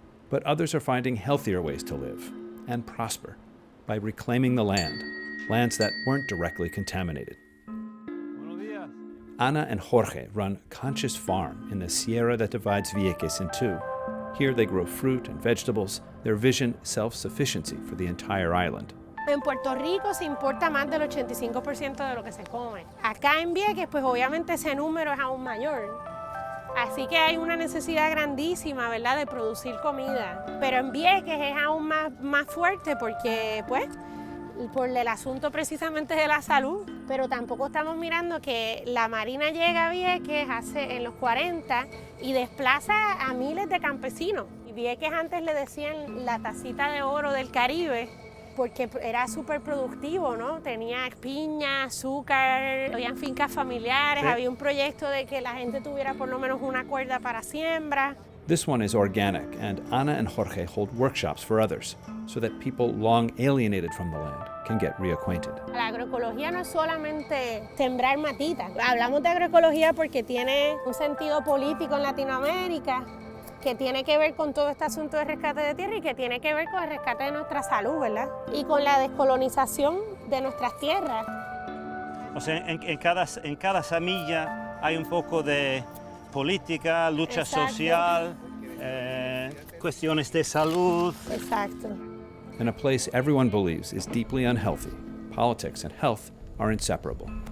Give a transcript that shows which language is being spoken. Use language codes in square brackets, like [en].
[en] But others are finding healthier ways to live and prosper by reclaiming the lands that weren't directly contaminated. Ana and Jorge run Conscious Farm in the sierra that divides Vieques in two. Here they grow fruit and vegetables, their vision self-sufficiency for the entire island. [es] En Puerto Rico se importa más del 85% de lo que se come. Acá en Vieques, pues obviamente ese número es aún mayor. Así que hay una necesidad grandísima, ¿verdad?, de producir comida. Pero en Vieques es aún más fuerte porque, pues, por el asunto precisamente de la salud. Pero tampoco estamos mirando que la Marina llega a Vieques en los 40 y desplaza a miles de campesinos. Y Vieques antes le decían la tacita de oro del Caribe porque era súper productivo, ¿no? Tenía piña, azúcar, habían fincas familiares, sí. Había un proyecto de que la gente tuviera por lo menos una cuerda para siembra. [en] This one is organic, and Ana and Jorge hold workshops for others, so that people long alienated from the land can get reacquainted. [es] La agroecología no es solamente sembrar matitas. Hablamos de agroecología porque tiene un sentido político en Latinoamérica, que tiene que ver con todo este asunto de rescate de tierra y que tiene que ver con el rescate de nuestra salud, ¿verdad? Y con la descolonización de nuestras tierras. O sea, en cada semilla hay un poco de política, lucha Exacto. social, cuestiones de salud. Exacto. [en] In a place everyone believes is deeply unhealthy, politics and health are inseparable.